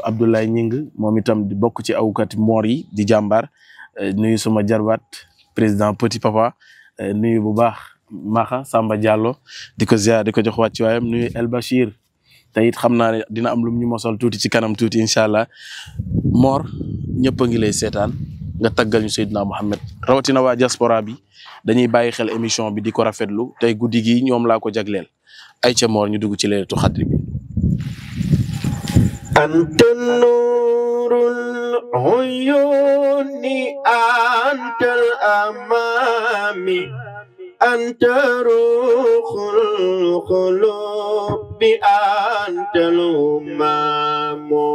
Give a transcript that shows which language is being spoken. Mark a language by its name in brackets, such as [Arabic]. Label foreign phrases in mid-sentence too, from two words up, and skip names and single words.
[Wolof] Abdoulaye Ñing moom itam di bokk ci awkat moor yi di jàmbaar nuyu suma jarbaat président Petit Papa nuyu bu baax Maxa Samba Diallo di ko ziar di ko jox wàcc waayam nuyu El Bachir te it xam naa ne dina am lu ñu mosal tuuti ci kanam tuuti [Arabic] إن شاء الله [Wolof] Mor ñëpp a ngi lay seetaan nga taggal ñu Seydina Mohamed rawatina waa diaspora bi dañuy bàyyi xel émission bi di ko rafetlu tey guddi gi ñoom laa ko jagleel ay ca Mor ñu dugg ci [Arabic] ليلة القدر [Wolof] bi [Arabic] أنت النور العيون أنت الأمام أنت روح القلوب أنت الأمام